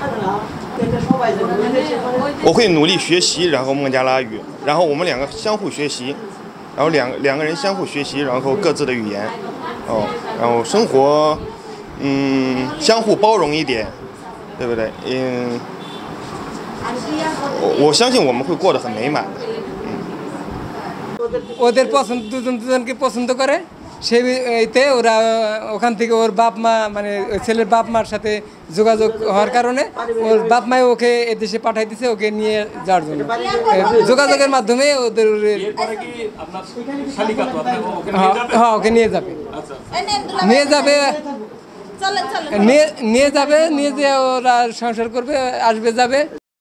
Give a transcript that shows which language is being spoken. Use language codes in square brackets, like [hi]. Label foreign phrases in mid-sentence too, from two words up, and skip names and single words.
[zh] 我会努力学习，然后孟加拉语，然后我们两个相互学习，然后两个人相互学习，然后各自的语言，然后生活，相互包容一点，对不对？我相信我们会过得很美满的。 [bn] ওদের পছন্দ দুজনকে পছন্দ করে সেইতে ওরা ওখান থেকে ওর বাপ মা মানে ওই ছেলের বাপ মার সাথে যোগাযোগ হওয়ার কারণে ওর বাপ মাই ওকে এদেশে পাঠাই দিছে ওকে নিয়ে যাওয়ার জন্য যোগাযোগের মাধ্যমে ওদের হ্যাঁ ওকে নিয়ে যাবে নিয়ে যে ওরা সংসার করবে আসবে যাবে।